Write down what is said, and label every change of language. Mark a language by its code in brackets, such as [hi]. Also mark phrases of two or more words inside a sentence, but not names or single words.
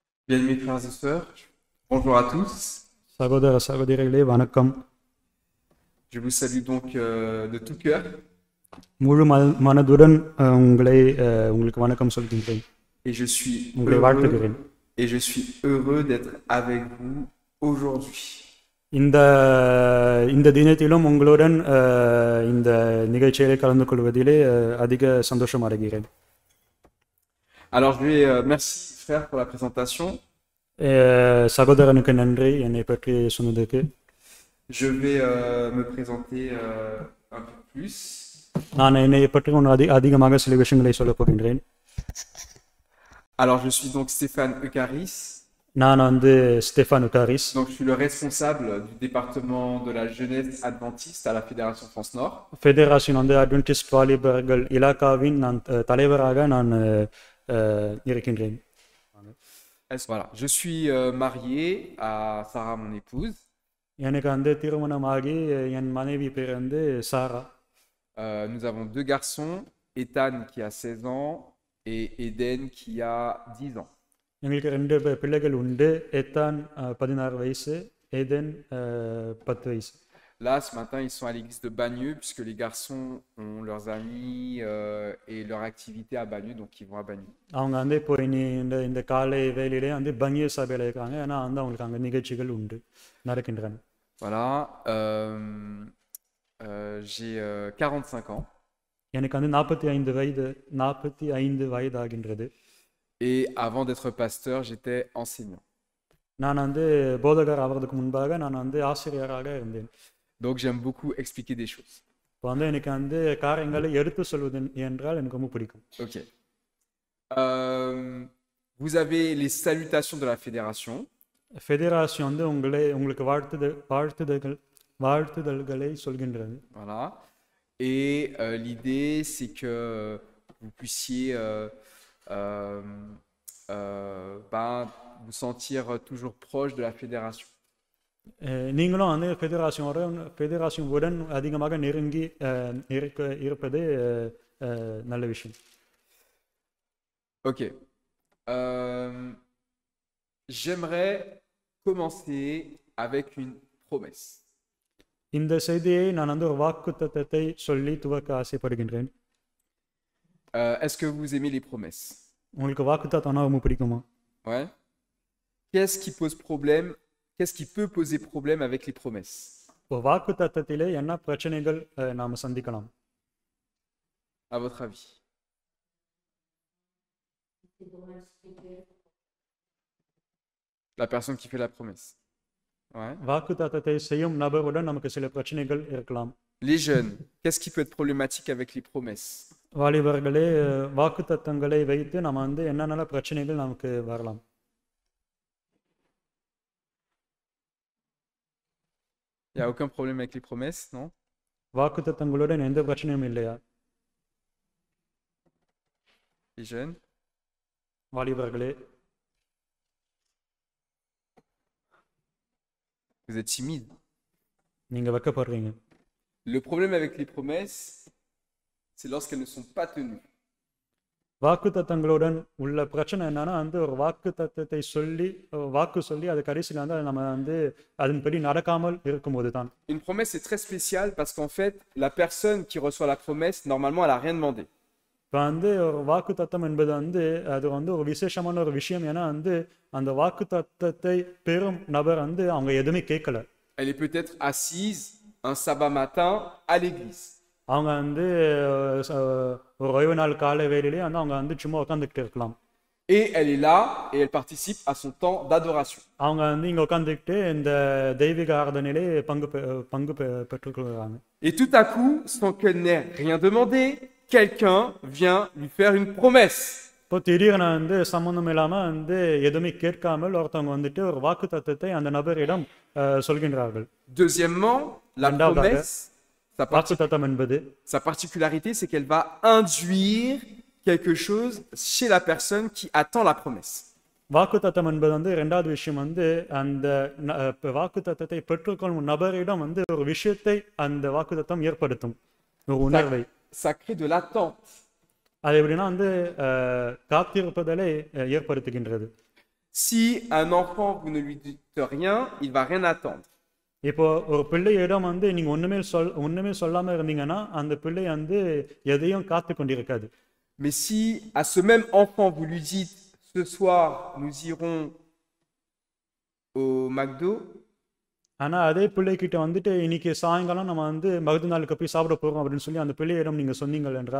[fr] Bien, mes frères et sœurs, bonjour à tous. [ta] சகோதர சகோதரிகளே வணக்கம். [fr] Je vous salue donc de tout cœur [ta] முழு மனதுடன் உங்களுக்கு வணக்கம் சொல்கின்றேன். [fr] et je suis [ta] உங்களை வாழ்த்துகிறேன். [fr] heureux d'être avec vous aujourd'hui. [ta] இந்த தினத்திலும் உங்களுடன் இந்த நிகழ்ச்சியை கலந்து கொள்வதிலே அதிக சந்தோஷம் அடைகிறேன். [fr] Alors je vais merci frère pour la présentation. [ta] சகோதரனுக்கு நன்றி என்னை பற்றி சொன்னதுக்கு. [fr] Je vais me présenter un peu plus. [ta] நான் என்னை பற்றி அதிகமாக சில விஷயங்களை சொல்லப் போகின்றேன். [fr] Alors je suis donc Stéphane Eucharis. [ta] நான் ஸ்டெஃபான் உகாரிஸ். [fr] Donc je suis le responsable du département de la jeunesse adventiste à la Fédération France Nord. [ta] ஃபெடரேஷன் அட்வென்டிஸ்ட் வாலிபர்கள் இலாக்காவின் தலைவராக நான் இருக்கின்றேன். [fr] Voilà, je suis marié à Sarah, mon épouse. [ta] எனக்கு திருமணமாகி என் மனைவி பேர் சாரா. [fr] Nous avons deux garçons, Ethan qui a 16 ans et Eden qui a 10 ans. [ta] எங்களுக்கு ரெண்டு பிள்ளைகள் உண்டு. எத்தான் 16 வயசு, ஏதன் 10 வயசு. [fr] Là, ce matin, ils sont à l'église de Bagneux, puisque les garçons ont leurs amis et leur activité à Bagneux, donc ils vont à Bagneux. [ta] அவங்க இப்போ இந்த காலை வேளையிலே பங்கிய சபையில் இருக்காங்க. ஏன்னா அவங்களுக்கு அங்கே நிகழ்ச்சிகள் உண்டு நடக்கின்றன. [fr] Voilà, j'ai 45 ans. [ta] எனக்கு 45 வயது ஆகின்றது. [fr] Et avant d'être pasteur, j'étais enseignant. [ta] நான் போதகர் ஆவதற்கு முன்பாக நான் ஆசிரியராக இருந்தேன். [fr] Donc j'aime beaucoup expliquer des choses. [ta] இப்போ எனக்கு காரியங்களை எடுத்து சொல்வது என்றால் எனக்கு ரொம்ப பிடிக்கும். [fr] Ok. Vous avez les salutations de la fédération. [ta] ஃபெடரேஷன் உங்களுக்கு வாழ்த்துதல்களை சொல்கின்றது. [fr] Voilà. Et l'idée, c'est que vous puissiez vous sentir toujours proche de la fédération. [ta] நீங்களும் ஃபெடரேஷனுடன் அதிகமாக நெருங்கி இருப்பது நல்ல விஷயம். [fr] Ok. J'aimerais commencer avec une promesse. [ta] இந்த செய்தியை நான் ஒரு வாக்குத்தத்தத்தை சொல்லி துவக்க ஆசைப்படுகின்றேன். [fr] Est-ce que vous aimez les promesses? [ta] உங்களுக்கு வாக்குத்தத்தம்னா ரொம்ப பிடிக்குமா? [fr] Ouais. Qu'est-ce qui pose problème? Qu'est-ce qui peut poser problème avec les promesses? [ta] வாக்குத்தத்தத்திலே என்ன பிரச்சனைகள் நாம சந்திக்கலாம்? [fr] À votre avis? La personne qui fait la promesse. Ouais. [ta] வாக்குத்தத்தத்தை செய்யும் நபருடன் நமக்கு சில பிரச்சனைகள் இருக்கலாம். [fr] Les jeunes, qu'est-ce qui peut être problématique avec les promesses? [ta] வாலிபர்களே, வாக்குத்தத்தங்களை வைத்து நம்ம என்னென்ன பிரச்சனைகள் நமக்கு வரலாம்? [fr] Il n'y a aucun problème avec les promesses, non? [ta] வாக்குத்தத்தங்களுடன் எந்த பிரச்சனையும் இல்லையா? [fr] Les jeunes? [ta] வாலிபர்களே, [fr] vous êtes timide. [ta] நீங்க வெட்கப்படுறீங்க. [fr] Le problème avec les promesses, c'est lorsqu'elles ne sont pas tenues. [ta] வாக்குத்தத்தங்களுடன் உள்ள பிரச்சனை என்னன்னா ஒரு வாக்குத்தத்தத்தை வாக்கு சொல்லி அது கடைசியில் நம்ம அதன்படி நடக்காமல் இருக்கும்போது தான். [fr] Une promesse est très spéciale parce qu'en fait, la personne qui reçoit la promesse, normalement, elle a rien demandé. [ta] இப்போ ஒரு வாக்குத்தத்தம் என்பது அது ஒரு விசேஷமான ஒரு விஷயம். ஏன்னா அந்த வாக்குத்தத்தத்தை பெறும் நபர் அவங்க எதுவுமே கேட்கல. [fr] Elle est peut-être assise un sabbat matin à l'église. [ta] அவங்க ஒரு ஓய்வு நாள் காலை வேளையிலே அவங்க சும்மா உட்காந்துக்கிட்டு இருக்கலாம். [fr] Et elle est là et elle participe à son temps d'adoration. [ta] அவங்க இங்க உட்காந்துக்கிட்டு இந்த தெய்வீக ஆராதனையிலே பங்கு பெற்றுக்கொள்கிறாங்க. [fr] Et tout à coup, sans qu'elle n'ait rien demandé, quelqu'un vient lui faire une promesse. [ta] இப்போ திடீர்னு சம்பந்தம் இல்லாம எதுவுமே கேட்காமல் ஒருத்தவங்க ஒரு வாக்குத்தத்தத்தை அந்த நபரிடம் சொல்கின்றார்கள். [fr] Deuxièmement, la promesse, sa particularité, c'est qu'elle va induire quelque chose chez la personne qui attend la promesse. [ta] வாக்குத்தத்தம் என்பது இரண்டாவது விஷயம் அந்த வாக்குத்தத்தத்தை பெற்றுக்கொள்ளும் நபரிடம் ஒரு விஷயத்தை அந்த வாக்குத்தத்தம் ஏற்படுத்தும், ஒரு உணர்வை. [fr] Ça crée de l'attente. [ta] அது எப்படின்னா காத்திருப்பதலை ஏற்படுத்துகின்றது. [fr] Si un enfant, vous ne lui dites rien, il va rien attendre. [ta] இப்போ ஒரு பிள்ளையிடம் வந்து நீங்க ஒண்ணுமே சொல்லாம இருந்தீங்கன்னா அந்த பிள்ளை வந்து எதையும் காத்து கொண்டிருக்காது. [fr] Mais si à ce même enfant, vous lui dites, ce soir, nous irons au McDo, [ta] ஆனா அதே பிள்ளைகிட்ட வந்துட்டு இன்னைக்கு சாயங்காலம் நம்ம வந்து மகதுநாளுக்கு போய் சாப்பிட போறோம் அப்படின்னு சொல்லி அந்த பிள்ளையிடம் நீங்க சொன்னீங்கள் என்றால்